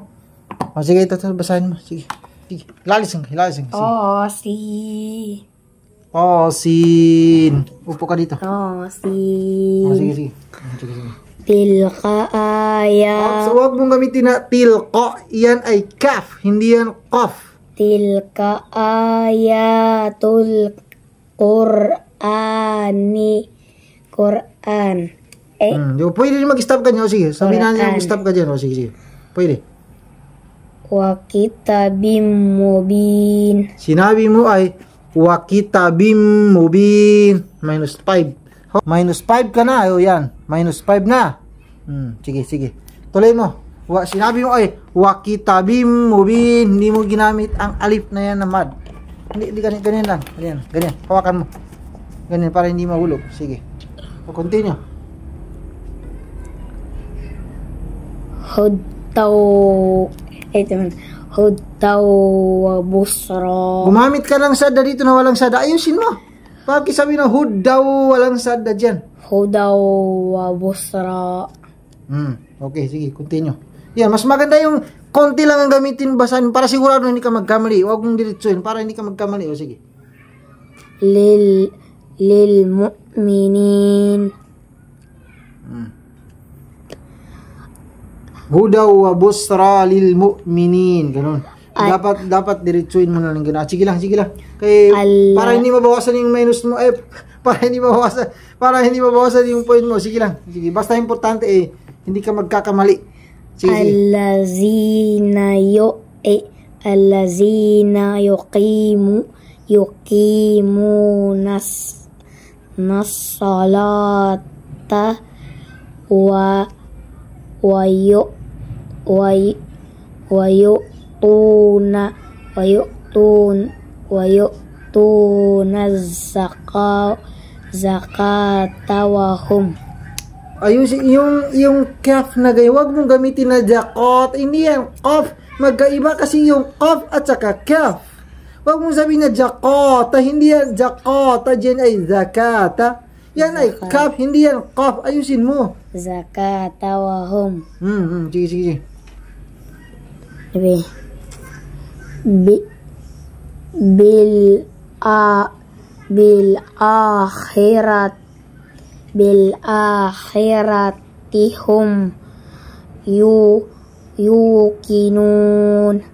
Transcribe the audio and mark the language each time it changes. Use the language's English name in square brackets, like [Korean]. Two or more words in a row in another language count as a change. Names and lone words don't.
[Filipino] O sige, ito basahin mo. Sige. Lalising. Osin. Upo ka dito. Osin. Sige. [Arabic] تلك آيات. [Filipino] So, huwag mong gamitin na tilka. Yan ay kaf. Hindi yan qaf. [Arabic] تلك آيات القرآن. [Filipino] Pwede rin mag-stop ka dyan. Sige. Sabihin natin mag-stop ka dyan. Sige. Pwede. [Arabic] وكتاب مبين. [Filipino] Sinabi mo ay [Arabic] وكتاب مبين. [Filipino] Minus 5. Minus 5 ka na. Yan. Minus 5 na. Sige. Tuloy mo. Sinabi mo ay [Arabic] وكتاب مبين. [Filipino] Hindi mo ginamit ang alif na yan na mad. Hindi ganyan lang. Ganyan. Hawakan mo. Ganyan para hindi mahulog. Sige. Continue. [Arabic] هدى وبشرى. [Filipino] Gumamit ka ng sada dito na walang sada. Ayusin mo. Bakit sabi na hudaw walang sada dyan? [Arabic] هدى وبشرى. [Filipino] Okay, sige, continue. Yan, mas maganda yung konti lang ang gamitin basahin para sigurado hindi ka magkamali. Huwag mong diretsuhin para hindi ka magkamali. O sige. [Arabic] للمؤمنين. هدى وبشرى للمؤمنين. [Filipino] Ganun. Dapat diretsuhin mo na lang ganun. Sige lang. Kaya para hindi mabawasan yung minus mo. Para hindi mabawasan yung point mo. Sige lang. Sige, basta importante hindi ka magkakamali. Sige. [Arabic] الذين يقيمون الصلاة ويؤتون الزكاة وهم. [Filipino] Ayusin yung kaf na gaya. Huwag mong gamitin na jakot. Hindi yan qaf. Magkaiba kasi yung qaf at saka kaf. Huwag mong sabihin na jakota. Hindi yan jakota. Diyan ay zakata. Yan ay kaf. Hindi yan qaf. Ayusin mo. [Arabic] الزكاة وهم. [Filipino] Sige. [Arabic] بالآخرة هم يوقنون.